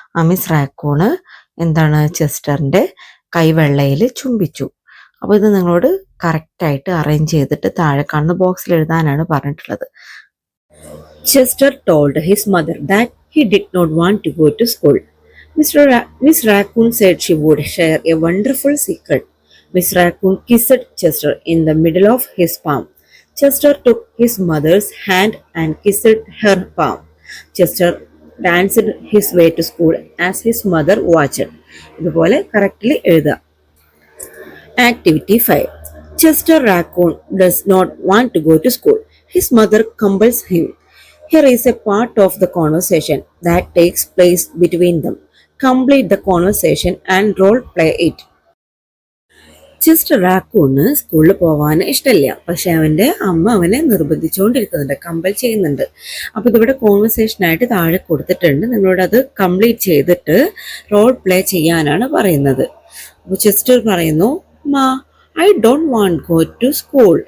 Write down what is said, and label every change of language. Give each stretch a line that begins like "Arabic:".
Malayalam: Miss റാക്കൂണ് ചെസ്റ്ററിൻ്റെ കൈവെള്ളയിൽ ചുംബിച്ചു. അപ്പോൾ ഇത് നിങ്ങളോട് കറക്റ്റായിട്ട് അറേഞ്ച് ചെയ്തിട്ട് താഴെ കാണുന്ന ബോക്സിൽ എഴുതാനാണ് പറഞ്ഞിട്ടുള്ളത്.
English: Chester told his mother that he did not want to go to school. Miss Raccoon said she would share a wonderful secret. Miss Raccoon kissed Chester in the middle of his palm. Chester took his mother's hand and kissed her palm. Chester danced his way to school as his mother watched.
Malayalam: ഇതുപോലെ correctly എഴുതുക. Activity 5.
English: Chester Raccoon does not want to go to school. His mother compels him. Here is a part of the conversation that takes place between them. Complete the conversation and role play it.
Malayalam: Chester റാക്കൂണ് സ്കൂളിൽ പോകാൻ ഇഷ്ടമില്ല, പക്ഷെ അവൻ്റെ അമ്മ അവനെ നിർബന്ധിച്ചുകൊണ്ടിരിക്കുന്നുണ്ട്, compel ചെയ്യുന്നുണ്ട്. അപ്പോൾ ഇതിവിടെ കോൺവെർസേഷനായിട്ട് താഴെ കൊടുത്തിട്ടുണ്ട്. നിങ്ങളോട് അത് കംപ്ലീറ്റ് ചെയ്തിട്ട് റോൾ പ്ലേ ചെയ്യാനാണ് പറയുന്നത്. അപ്പോൾ ചെസ്റ്റർ പറയുന്നു,
English: Ma I don't want go to school.